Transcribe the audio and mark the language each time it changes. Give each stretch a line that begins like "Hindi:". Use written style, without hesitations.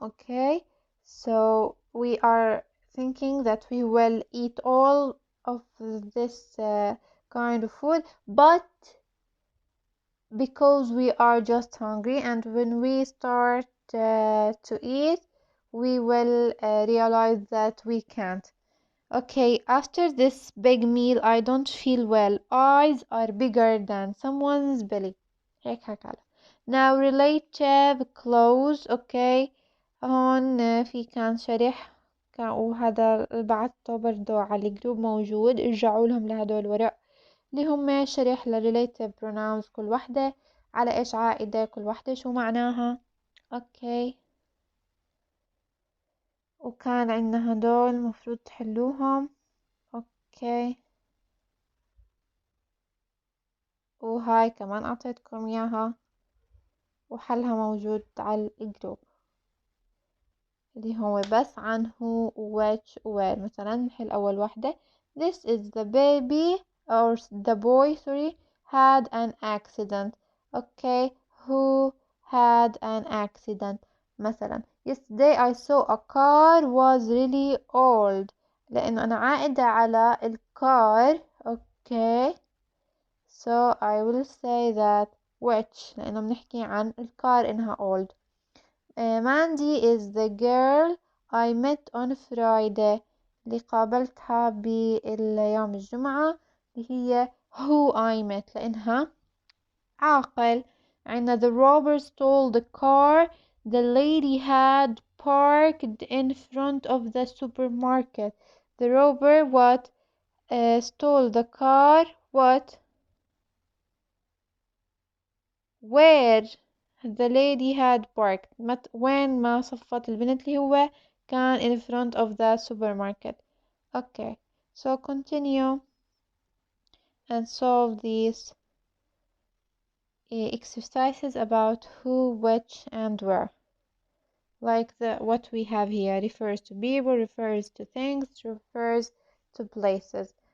English: Okay so we are thinking that we will eat all of this kind of food, but because we are just hungry and when we start to eat, we will realize that we can't. Okay, after this big meal I don't feel well. Eyes are bigger than someone's belly.
Arabic: هيك حكى.
English: Now relative close. Okay.
Arabic: هون في كان شرح وهذا بعته برضو على الجروب موجود. ارجعوا لهم لهدول الورق اللي هم شرح ل relative pronouns كل وحدة على ايش عائدة كل وحدة شو معناها. اوكي. وكان عندنا هدول مفروض تحلوهم. اوكي. وهاي كمان أعطيتكم إياها وحلها موجود على الجروب اللي هو بس عن who which where. مثلا نحل أول وحدة
English: this is the baby or the boy sorry had an accident. okay, who had an accident. مثلا yesterday I saw a car was really old.
Arabic: لأنه أنا عائدة على الكار.
English: okay, so I will say that which
Arabic: لأنه بنحكي عن الكار إنها
English: old. Mandy is the girl I met on Friday
Arabic: اللي قابلتها باليوم الجمعة اللي هي
English: who I met
Arabic: لأنها عاقل.
English: عندنا the robber stole the car the lady had parked in front of the supermarket. The robber what stole the car what where the lady had parked.
Arabic: وين ما صفت البنت اللي هو كان
English: in front of the supermarket. okay, so continue and solve these exercises about who, which and where. Like what we have here refers to people, refers to things, refers to places.